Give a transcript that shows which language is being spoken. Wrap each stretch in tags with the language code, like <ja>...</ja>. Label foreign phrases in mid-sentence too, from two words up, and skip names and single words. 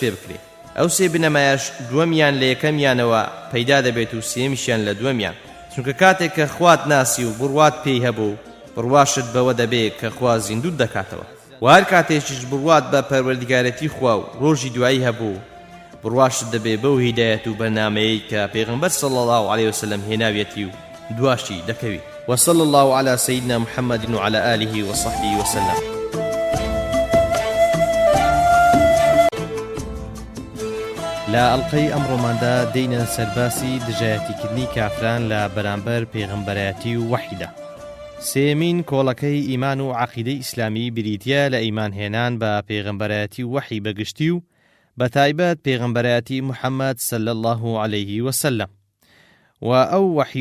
<ckb>پێ بکرێ ئەو سێ بنەمایەش دووەمیان لە یەکەمیانەوە پەیدا دەبێت و سێمیشیان لە دووەمیان چونکە کاتێک کە خوات ناسی و بڕوات پێی هەبوو بڕواشت بەوە دەبێت کە خوا زیندوت دەکاتەوە و هەر کاتێکیش بڕوات بە پەروەردگارەتی خوا و ڕۆژی دوایی هەبوو بڕواشت دەبێت بەو هیدایەت و بەرنامەیەی کە پێغەمبەر</ckb> <ar>صلی الله عليه وسلم</ar> <ckb>هێناویەتی و دواشی دەکەوێت</ckb> <ar>وصلى الله على سيدنا محمد وعلى آله وصحبه وسلم.</ar> <ckb>لا ئەڵلقەی ئەمڕۆماندا دێینە سەرباسی دژایەتیکردنی کافران لە بەرامبەر پێغەمبەرایەتی و وەحیدا. سێمین کۆڵەکەی ئیمان و عەقیدەی ئیسلامی بریتیە لە ئیمانهێنان بە پێغەمبەرایەتی و وەحی بەگشتی و بەتایبەت پێغەمبەرایەتی محەممەد</ckb> <ar>صلی الله عليه وسلم</ar> <ckb>و ئەو وەحی</ckb>